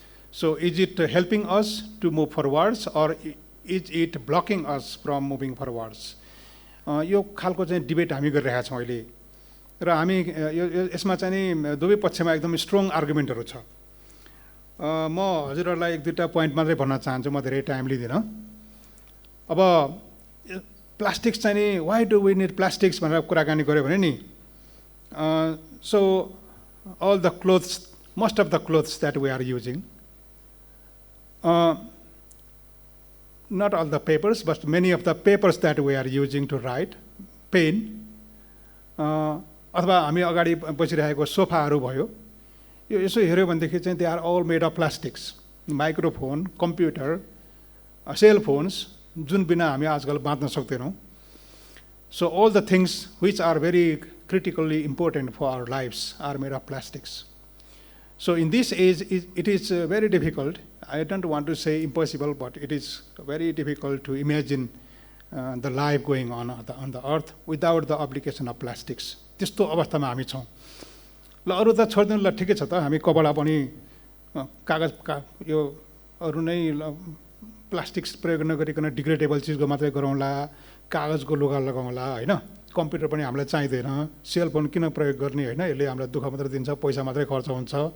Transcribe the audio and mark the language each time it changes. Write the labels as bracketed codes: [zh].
[en] So is it helping us to move forwards, or is it blocking us from moving forwards? [ne] यो खालको चाहिँ debate हामी गरिरहेका छौँ अहिले र हामी यसमा चाहिँ नि दुवै पक्षमा एकदम स्ट्रङ आर्गुमेन्टहरू छ. म हजुरहरूलाई एक दुईवटा पोइन्ट मात्रै भन्न चाहन्छु, म धेरै टाइम लिँदिनँ. अब प्लास्टिक्स चाहिँ नि [en] why do we need plastics [ne] भनेर कुराकानी गऱ्यो भने नि [en] so all the clothes, most of the clothes that we are using, not all the papers, but many of the papers that we are using to write, pen, [ne] अथवा हामी अगाडि बसिरहेको सोफाहरू भयो, यो यसो हेऱ्यो भनेदेखि चाहिँ [en] they are all made of plastics. [ne] Microphone, computer, sale phones जुन बिना हामी आजकल बाँच्न सक्दैनौँ. [en] So all the things which are very critically important for our lives are made of plastics. So in this age, it is very difficult. I don't want to say impossible, but it is very difficult to imagine the life going on the earth without the application of plastics. [ne] त्यस्तो अवस्थामा हामी छौँ। ल अरू त छोड्दिनु, ल ठिकै छ त, हामी कपडा पनि कागज यो अरू नै प्लास्टिक्स प्रयोग नगरिकन डिग्रेडेबल चिजको मात्रै गरौँला, कागजको लुगा लगाउँला होइन। कम्प्युटर पनि हामीलाई चाहिँदैन, सेलफोन किन प्रयोग गर्ने होइन, यसले हामीलाई दुःख मात्रै दिन्छ, पैसा मात्रै खर्च हुन्छ।